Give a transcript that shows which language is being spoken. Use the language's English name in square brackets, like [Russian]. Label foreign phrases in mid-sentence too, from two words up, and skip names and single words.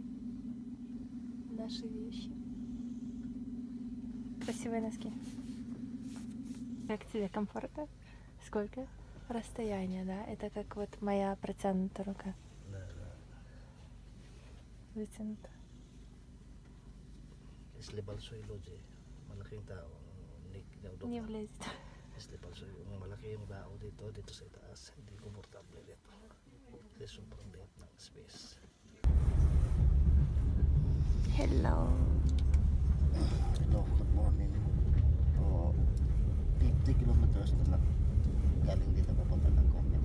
[Russian] Наши вещи. Красивые носки. Как тебе комфортно? Сколько? Расстояние, да? Это как вот моя протянутая рука. Вытянута. Если большой люди, [Filipino] malaking tao, [Russian] Не влезет. Если большой, [Filipino] malaki yung tao dito sa itaas, hindi komportable dito. Kasi sobrang liit ng space. Hello. [English] Hello, good morning. [Filipino] 50 kilometers na lang galing dito papunta ng Gomel.